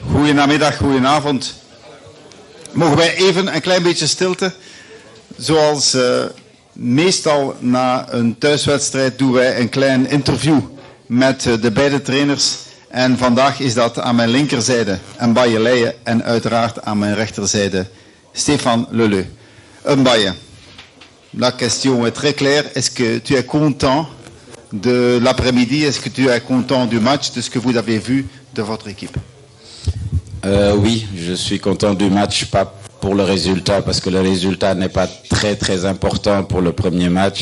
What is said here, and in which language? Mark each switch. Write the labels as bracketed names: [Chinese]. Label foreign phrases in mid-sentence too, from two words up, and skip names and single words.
[Dutch] Goedenamiddag, goedenavond. Mogen wij even een klein beetje stilte? Zoals meestal na een thuiswedstrijd doen wij een klein interview met de beide trainers. En vandaag is dat aan mijn linkerzijde Mbaye Leije en uiteraard aan mijn rechterzijde Stéphane Leleu. [French] Mbaye, la question est très claire. Est-ce que tu es content de l'après-midi? Est-ce que tu es content du match, de ce que vous avez vu de votre équipe? Oui, je suis content du match, pas pour le résultat, parce que le résultat n'est pas très important pour le premier match.